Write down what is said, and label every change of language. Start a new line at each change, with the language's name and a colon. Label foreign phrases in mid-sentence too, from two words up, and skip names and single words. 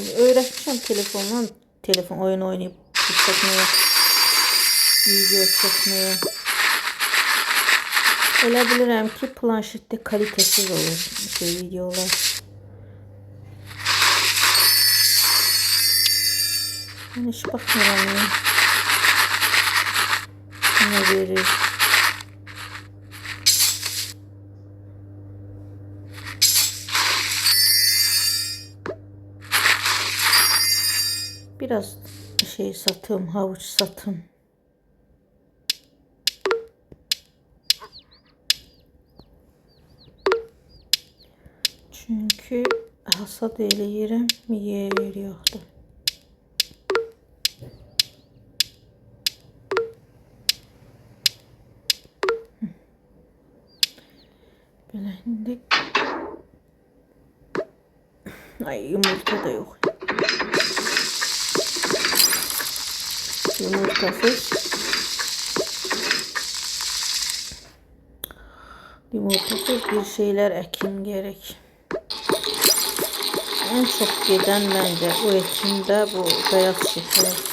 Azerbaijani: Öyrətmişəm telefondan telefon oyun oynayıb çəkməyə, video çəkməyə. Elə bilirəm ki, planşetdə kalitəsiz olur videolar. Mən heç baxmıram ya.
Turkish: Ne verir? Biraz şey satım, havuç satım.
Azerbaijani: Çünkü hasat eləyirəm, yer yoxdur. Belə indi. Ay,
Turkish: yumurta da yok. Yumurtasız bir şeyler ekim gerek. En çok giden bence o ekimde bu beyaz şeker.